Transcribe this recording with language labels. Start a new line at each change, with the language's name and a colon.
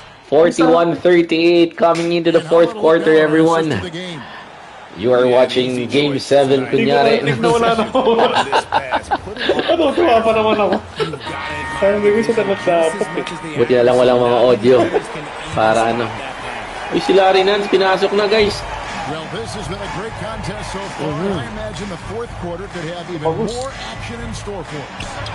English: 41-38 coming into the fourth quarter, everyone. You are watching Game 7, kunyari.
Filipino: Buti na lang walang mga audio. Para ano. Uy, si Larry Nance, pinasok na, guys.
English: Well, this has been a great contest so far. Mm-hmm. I imagine the fourth quarter could have even more action in store for us.